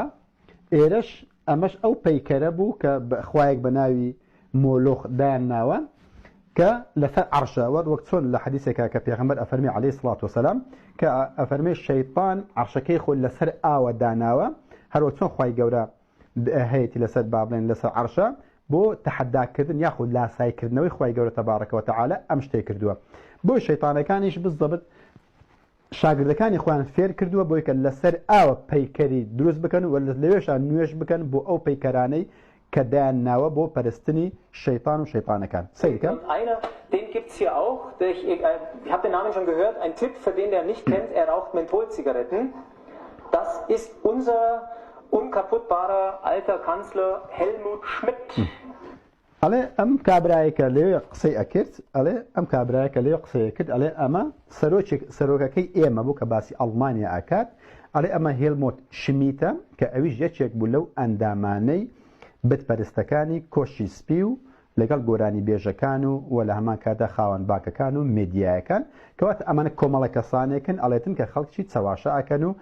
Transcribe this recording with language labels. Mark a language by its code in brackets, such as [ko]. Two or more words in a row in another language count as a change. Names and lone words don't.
[ckb] ئێرەش ئەمەش ئەو پەیکەرە بوو کە خوایەک بە ناوی مۆلۆخ دایان ناوە کە لەسەر عەرشەوە وەک چۆن لە حەدیثێکە کە پێغەمبەر ئەفەرمێ [ar] عەلەیهی سڵات وسەلام [ckb] کە ئەفەرمێ شەیطان عەرشەکەی خۆی لەسەر ئاوە داناوە هەروە چۆن خوای گەورە هەیەی لەسەر با بڵێن لەسەر عەرشە بۆ تەحەداکردن یاخود لاسایکردنەوەی خوای گەورە [ar] تەبارەکە وتەعالە [ckb] ئەم شتەی کردووە بۆی شەیطانەکانیش بزەبت شاگردەکانی خۆیان فێر کردووە بۆی کە لەسەر ئاوە پەیکەری دروست بکەن و لەوێشان نوێژ بکەن بۆ ئەو پەیکەرانەی کە دایان ناوە بۆ پەرستنی شەیطان و شەیطانەکان سەیرکە [de] Den gibt es hier auch. Ich habe den Namen schon gehört. Ein Tipp für den, der nicht kennt, er raucht Mentholzigaretten. Das ist unser unkaputtbarer alter Kanzler Helmut Schmidt. [ckb] ئەڵێ ئەم کابرایەکە لێ قسەی ئەکرد ئەڵێ ئەم کابرایەکە لێ قسەی کرد ئەڵێ ئەمە سەرۆکەکەی ئێمە بوو کە باسی ئەڵمانیا ئاکات ئەڵێ ئەمە هێلمۆت شمیتە کە ئەویش یەکێک بوو لەو ئەندامانەی بتپەرستەکانی کۆشی سپی و لەگەڵ گۆرانی بێژەکان و لە هەمان کاتدا خاوەن باکەکان و مێدیایەکان کەواتە ئەمانە کۆمەڵە کەسانێکن ئەڵێتن کە خەڵکی چەواشە ئەکەن و